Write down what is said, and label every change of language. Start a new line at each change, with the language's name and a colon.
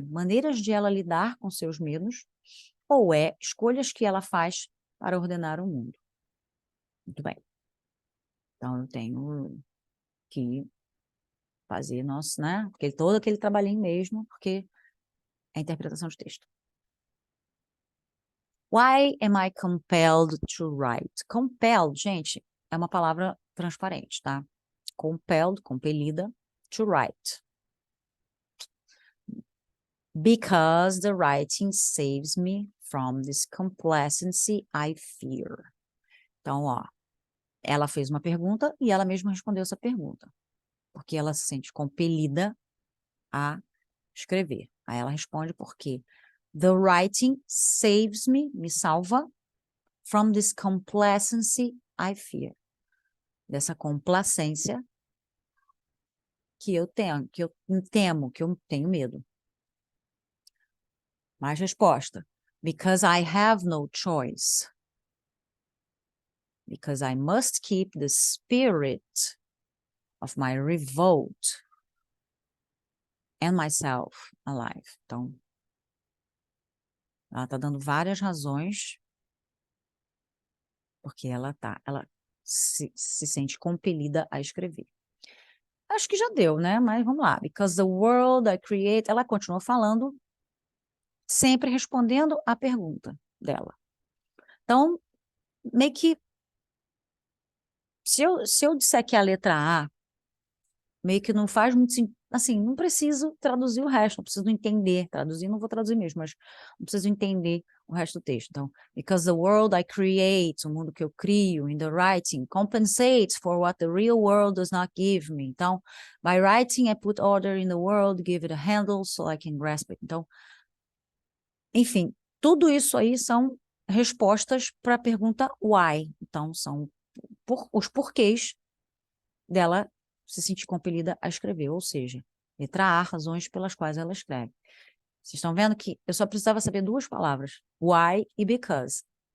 Portuguese: Maneiras de ela lidar com seus medos. Ou E. Escolhas que ela faz para ordenar o mundo. Muito bem. Então, eu tenho que fazer nosso, né? Todo aquele trabalhinho mesmo, porque é a interpretação de texto.
English: Why am I compelled to write?
Portuguese: Compelled, gente, é uma palavra transparente, tá? Compelled, compelida, to write.
English: Because the writing saves me from this complacency I fear.
Portuguese: Então, ó, ela fez uma pergunta e ela mesma respondeu essa pergunta. Porque ela se sente compelida a escrever. Aí ela responde porque
English: the writing saves me,
Portuguese: me salva,
English: from this complacency I fear.
Portuguese: Dessa complacência que eu tenho, que eu temo, que eu tenho medo. Mais resposta.
English: Because I have no choice. Because I must keep the spirit of my revolt and myself alive.
Portuguese: Então, ela está dando várias razões porque ela se sente compelida a escrever. Acho que já deu, né? Mas vamos lá.
English: Because the world I create...
Portuguese: Ela continuou falando, sempre respondendo a pergunta dela. Então, meio que... Se eu disser que é a letra A, meio que não faz muito sentido. Assim, não preciso traduzir o resto, não preciso entender. Traduzir, não vou traduzir mesmo, mas não preciso entender o resto do texto.
English: Então, because the world I create,
Portuguese: o mundo que eu crio,
English: in the writing, compensates for what the real world does not give me. Então, by writing, I put order in the world, give it a handle so I can grasp it.
Portuguese: Então, enfim, tudo isso aí são respostas para a pergunta why. Então, são os porquês dela se sentir compelida a escrever, ou seja, letra A, razões pelas quais ela escreve. Vocês estão vendo que eu só precisava saber duas palavras, why e because.